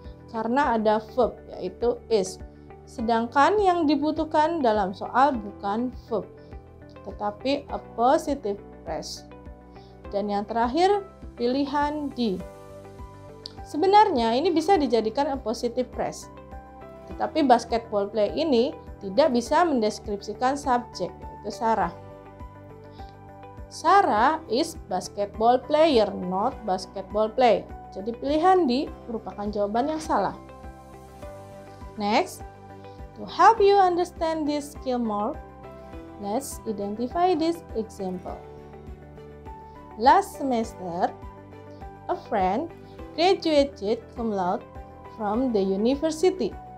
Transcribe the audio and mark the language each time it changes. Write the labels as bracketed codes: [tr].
[id] Karena ada verb yaitu is. Sedangkan yang dibutuhkan dalam soal bukan verb, tetapi a positive phrase. Dan yang terakhir, pilihan D. Sebenarnya ini bisa dijadikan a positive phrase. Tetapi basketball play ini tidak bisa mendeskripsikan subjek, yaitu Sarah. [en] Sarah is basketball player, not basketball play. [id] Jadi pilihan D merupakan jawaban yang salah. [en] Next, to help you understand this skill more, let's identify this example. Last semester, a friend graduated cum laude from the university.